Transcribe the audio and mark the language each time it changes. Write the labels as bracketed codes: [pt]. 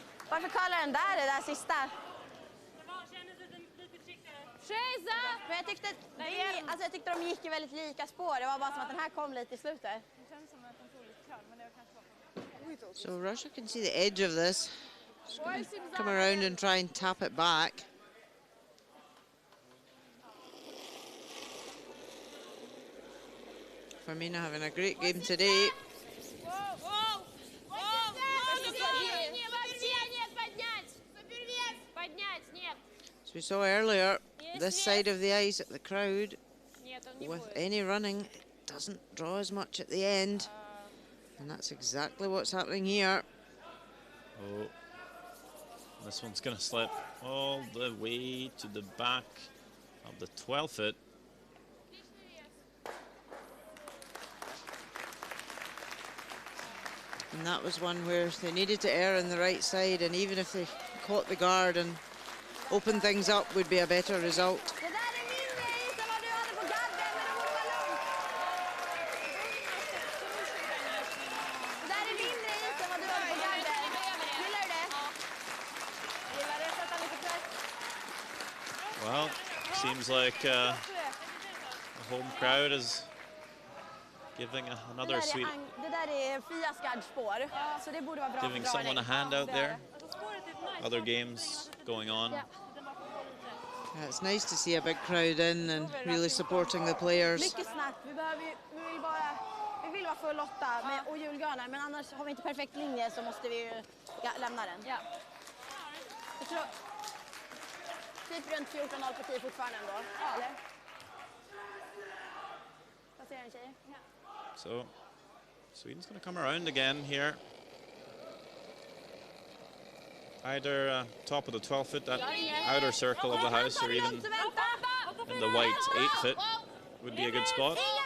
[sv] Varför kallar den där det där sista? Det var, kändes lite försiktigare. Tjejsa! Men jag tyckte, alltså jag tyckte de gick i väldigt lika spår. Det var bara som att den här kom lite i slutet. Det känns som att de tog lite kall, men det var kanske var. [en] So Russia can see the edge of this. Just gonna come around and try and tap it back. Firmina having a great game today. As we saw earlier, this side of the ice at the crowd, with any running, it doesn't draw as much at the end. And that's exactly what's happening here. Oh, this one's going to slip all the way to the back of the 12-foot. And that was one where they needed to err on the right side, and even if they caught the guard and opened things up, would be a better result. [sv] Det där är mindre is än vad du hade på gadden, men det borde vara lugnt. Det där är mindre is än vad du hade på gadden. Gillar du det? Gillar det, sätta lite press. [en] Well, seems like the home crowd is giving another sweet, [sv] Det där är Fias gardspår, så det borde vara bra [en] giving someone a hand out there. Other games going on. Yeah, it's nice to see a big crowd in and really supporting the players. [sv] Mycket snabbt. Vi vill vara full 8 med, och julgranar, men annars har vi inte perfekt linje så måste vi ju lämna den. Ja. Jag tror typ runt 14,5 på 10 fortfarande ändå. Ja. Eller? Vad säger ni tjejer? Ja. [en] So Sweden's going to come around again here. Either top of the 12-foot, that outer circle of the house, or even in the white 8-foot would be a good spot.